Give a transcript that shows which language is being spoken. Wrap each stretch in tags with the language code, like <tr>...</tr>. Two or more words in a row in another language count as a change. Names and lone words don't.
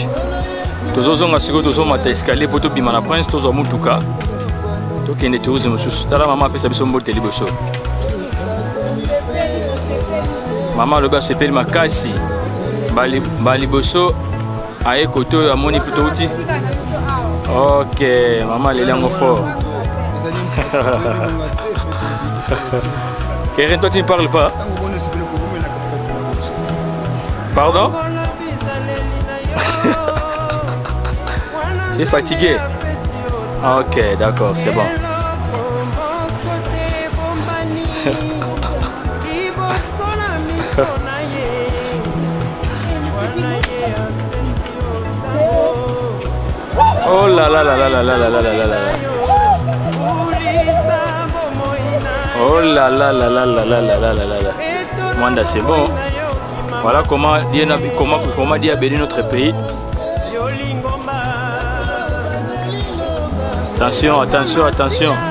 <ln>Tozozonga siko tozomata escalier poto bima na prince tozo mutuka. Tokende tozo mususu. Tala mama pesa biso mbote liboso. Mama loba sepeli makasi. Bali boso aye koto amoni plutôt outil.</ln> <fr>OK, maman les langues fort. Keren, toi tu ne parles pas? Pardon? Tu es fatigué? Ok, d'accord, c'est bon. Oh là là là là là là là là là là là. Oh là là là là là là là là là là. Mwanda, c'est bon. Voilà comment dire bénir notre pays. Attention, attention, attention.</fr>